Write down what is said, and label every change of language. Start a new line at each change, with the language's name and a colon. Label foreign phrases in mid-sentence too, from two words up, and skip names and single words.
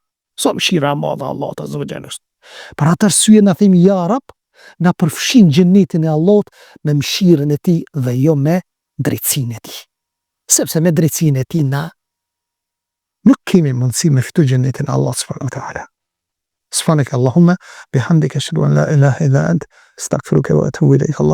Albanian: Sa mëshira e madhe e Allahut
Arabic: عز وجل.
Albanian: Për atë arsye na themi
Arabic: يا رب,
Albanian: na përfshin xhenetin e Allahut me mëshirën e tij dhe jo me drejtsinë e tij. Sepse me drejtsinë e tij na nuk kemi mundësi me fitu xhenetin e Allahut
Arabic: سبحانه وتعالى. سبحانك اللهم بحمدك أشهد أن لا إله إلا أنت أستغفرك وأتوب إليك.